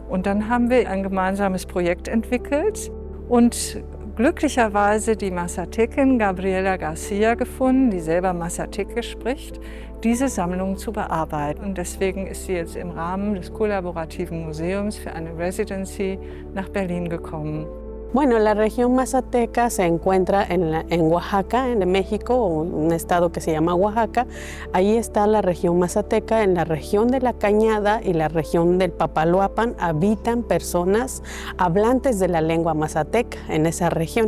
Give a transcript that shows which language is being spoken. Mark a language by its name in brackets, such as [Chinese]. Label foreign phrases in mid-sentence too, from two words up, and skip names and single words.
[German] Und dann haben wir ein gemeinsames Projekt entwickelt und glücklicherweise die Mazatequin Gabriela Garcia gefunden, die selber Mazatequisch spricht, diese Sammlung zu bearbeiten. Und deswegen ist sie jetzt im Rahmen des kollaborativen Museums für eine Residency nach Berlin gekommen. [Spanish] Bueno, la región mazateca se encuentra en Oaxaca, en México, un estado que se llama Oaxaca. Ahí está la región mazateca. En la región de la Cañada y la región del Papaloapan habitan personas hablantes de la lengua mazateca en esa región.